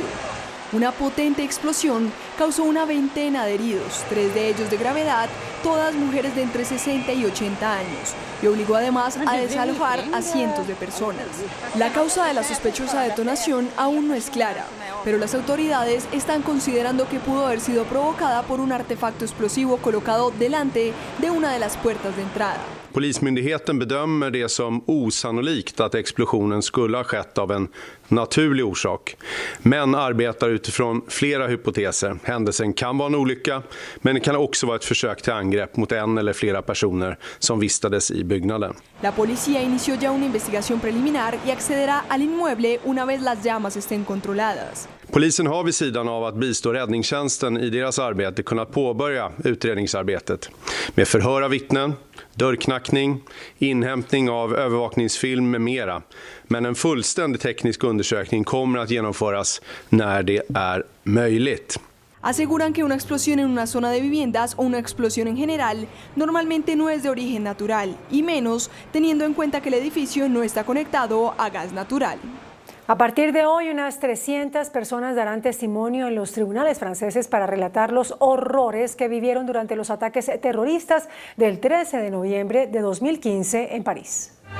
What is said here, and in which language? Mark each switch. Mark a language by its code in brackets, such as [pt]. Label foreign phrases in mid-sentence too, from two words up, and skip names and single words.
[es] Una potente explosión causó una veintena de heridos, 3 de ellos de gravedad, todas mujeres de entre 60 y 80 años, y obligó además a desalojar a cientos de personas. La causa de la sospechosa detonación aún no es clara, pero las autoridades están considerando que pudo haber sido provocada por un artefacto explosivo colocado delante de una de las puertas de entrada. [sv] Polismyndigheten bedömer det som osannolikt att explosionen skulle ha skett av en naturlig orsak, men arbetar utifrån flera hypoteser. Händelsen kan vara en olycka, men det kan också vara ett försök till angrepp mot en eller flera personer som vistades i byggnaden. [es] La policía inició ya una investigación preliminar y accederá al inmueble una vez las llamas estén controladas. [sv] Polisen har vid sidan av att bistå räddningstjänsten i deras arbete kunnat påbörja utredningsarbetet med förhör av vittnen, dörrknackning, inhämtning av övervakningsfilm med mera. Men en fullständig teknisk undersökning kommer att genomföras när det är möjligt. [es] Aseguran que una explosión en una zona de viviendas o una explosión en general normalmente no es de origen natural, y menos teniendo en cuenta que el edificio no está conectado a gas natural. A partir de hoy, unas 300 personas darán testimonio en los tribunales franceses para relatar los horrores que vivieron durante los ataques terroristas del 13 de noviembre de 2015 en París.